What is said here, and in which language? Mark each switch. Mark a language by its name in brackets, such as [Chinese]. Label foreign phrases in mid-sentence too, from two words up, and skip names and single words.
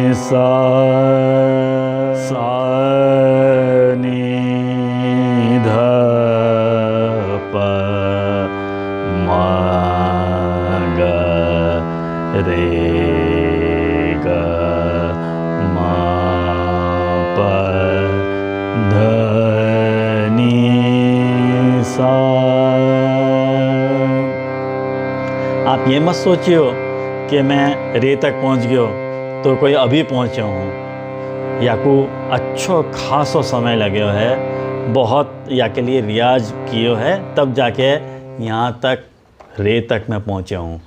[Hindi] सा सा नी ध प म ग रे ग म प ध नी सा। [Braj] आप ये मत सोचियो कि मैं रे तक पहुंच गयो तो कोई अभी पहुंचा हूँ, या को अच्छो खासो समय लगे है, बहुत या के लिए रियाज कियो है तब जाके यहाँ तक रे तक मैं पहुँचा हूँ।